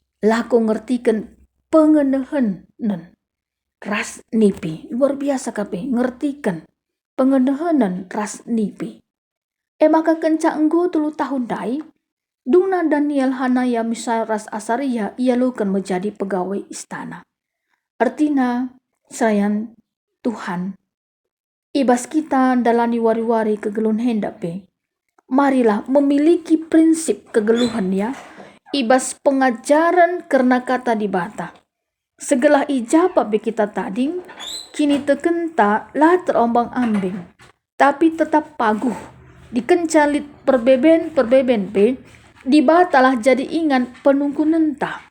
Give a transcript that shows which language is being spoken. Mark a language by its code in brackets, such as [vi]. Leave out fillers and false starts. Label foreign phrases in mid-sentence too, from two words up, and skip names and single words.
[btx] Lako ngertikan pengenahan ras nipi. Luar biasa kape ngertikan pengenahan ras nipi. Maka kenca enggo 3 tahun dai, Dungna Daniel Hanaya misal ras Asaria ia lukan menjadi pegawai istana. Artinya, sayang Tuhan, ibas kita dalani wari-wari kegeluhan hendak pe. [id] Marilah memiliki prinsip kegeluhan ya. [btx] Ibas pengajaran karena kata di bata. Segala ijabah be kita tading, kini tekenta lah terombang ambing. Tapi tetap paguh, dikencalit perbeben pe, di batalah jadi ingan penungku nenta.